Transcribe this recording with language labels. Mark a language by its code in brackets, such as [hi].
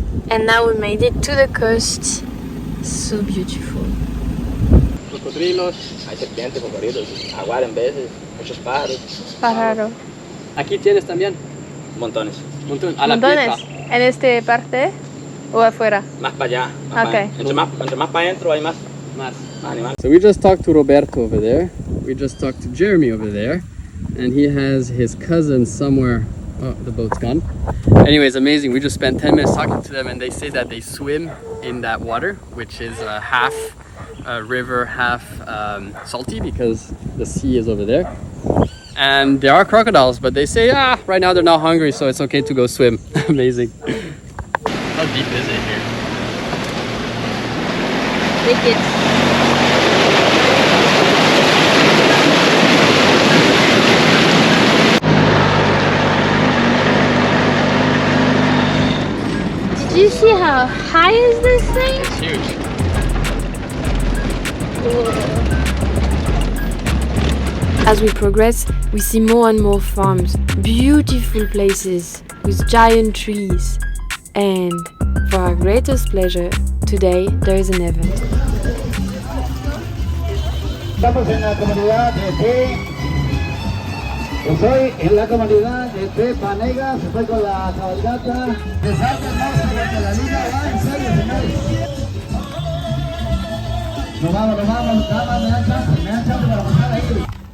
[en] And now we made it to the coast. So beautiful. [es] Cocodrilos, hay serpientes, cocodrilos, jaguar en veces, muchos pájaros. Pájaro. Aquí tienes también Montones. a la ¿Montones? piedra. ¿En esta parte o afuera? Más para allá. [en] Okay. [es] Entre más para adentro hay más animales. [en] So we just talked to Roberto over there. We just talked to Jeremy over there. And he has his cousin somewhere. Oh, the boat's gone. Anyways, amazing. We just spent 10 minutes talking to them and they say that they swim in that water, which is half river, half salty because the sea is over there. And there are crocodiles, but they say, right now they're not hungry, so it's okay to go swim. Amazing. How deep is it here? Take it. Do you see how high is this thing? It's huge. As we progress, we see more and more farms, beautiful places with giant trees. And for our greatest pleasure, today there is an event. [es] Estamos en la comunidad de Estoy en la comunidad de Panegas, estoy con la cabalgata de Salta, no, la liga va en serio, señores. Nos vamos, damas, me dan chance para pasar ahí.